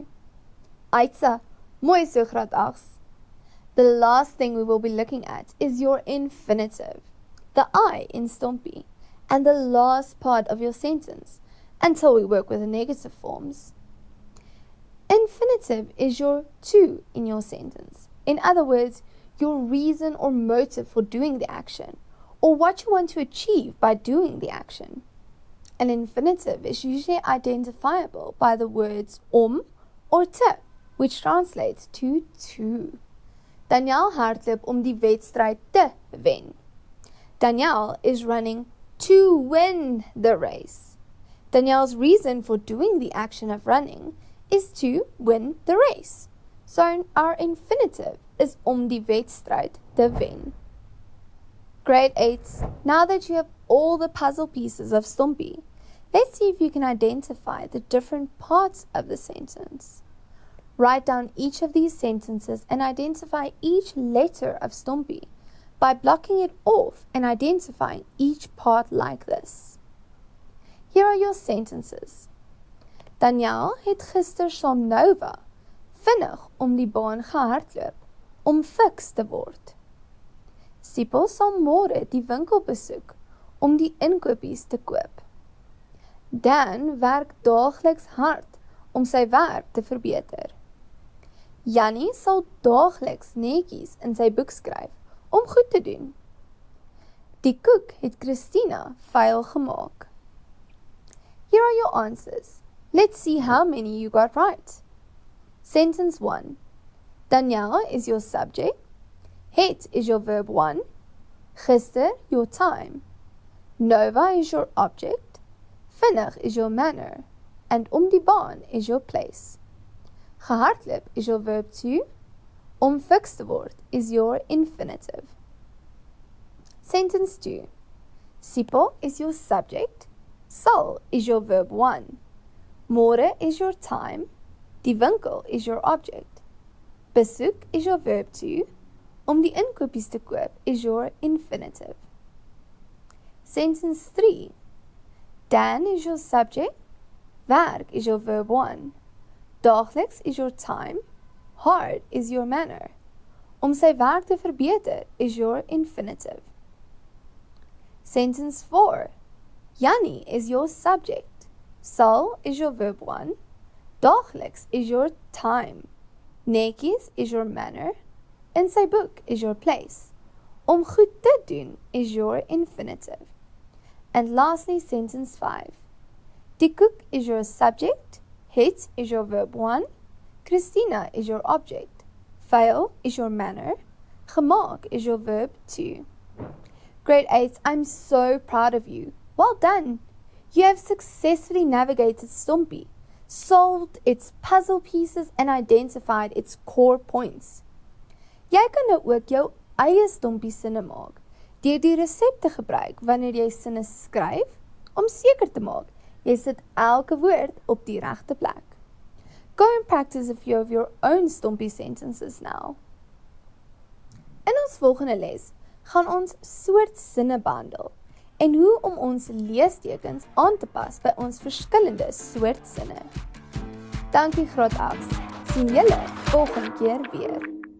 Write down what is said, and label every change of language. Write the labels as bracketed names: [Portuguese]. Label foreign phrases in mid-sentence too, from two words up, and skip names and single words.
[Afrikaans] Aitsa, mooi so graad 8. [English] The last thing we will be looking at is your infinitive, the I in STOMPI, and the last part of your sentence, until we work with the negative forms. Infinitive is your to in your sentence. In other words, your reason or motive for doing the action, or what you want to achieve by doing the action. An infinitive is usually identifiable by the words om or te, which translates to. [Afrikaans] Danielle hardloop om die wedstryd te wen. [English] Danielle is running to win the race. Danielle's reason for doing the action of running is to win the race. So our infinitive is [Afrikaans] om die wedstryd te wen. [English] Grade 8, now that you have all the puzzle pieces of STOMPI, let's see if you can identify the different parts of the sentence. Write down each of these sentences and identify each letter of STOMPI by blocking it off and identifying each part like this. Here are your sentences. [Afrikaans] Daniel het gister saam Nova vinnig om die baan gehardloop om fiks te word. Sipho sal môre die winkel besoek om die inkopies te koop. Dan werk daagliks hard om sy werk te verbeter. Jannie sal daagliks netjies in sy boek skryf om goed te doen. Die koek het Christina vuil gemaak. [English] Here are your answers. Let's see how many you got right. Sentence 1. Danielle is your subject. Het is your verb 1. Gister, your time. Nova is your object. Vinnig is your manner. And [Afrikaans] om die baan [English] is your place. Gehardloop is your verb 2. [Afrikaans] Om fiks te word [English] is your infinitive. Sentence 2. Sipho is your subject. Sal is your verb 1. Môre is your time. [Afrikaans] Die winkel [English] is your object. Besoek is your verb 2. [Afrikaans] Om die inkopies te koop [English] is your infinitive. Sentence 3. Dan is your subject. Werk is your verb 1. Daagliks is your time. Hard is your manner. [Afrikaans] Om sy werk te verbeter [English] is your infinitive. Sentence 4. Jannie is your subject. Sal is your verb 1. Daagliks is your time. Netjies is your manner. [Afrikaans] In sy boek [English] is your place. [Afrikaans] Om goed te doen [English] is your infinitive. And lastly, sentence 5. [Afrikaans] Die koek [English] is your subject. Het is your verb 1. Christina is your object. Vuil is your manner. Gemaak is your verb 2. Grade 8, I'm so proud of you. Well done. You have successfully navigated STOMPI, solved its puzzle pieces and identified its core points. [Afrikaans] Jy kan nou ook jou eie STOMPI sinne maak, deur die resepte gebruik wanneer jy sinne skryf, om seker te maak, jy sit elke woord op die regte plek. [English] Go and practice a few of your own STOMPI sentences now. [Afrikaans] In ons volgende les gaan ons soort sinne behandel en hoe om ons leestekens aan te pas by ons verskillende soort sinne. Dankie graad 8. Sien julle volgende keer weer.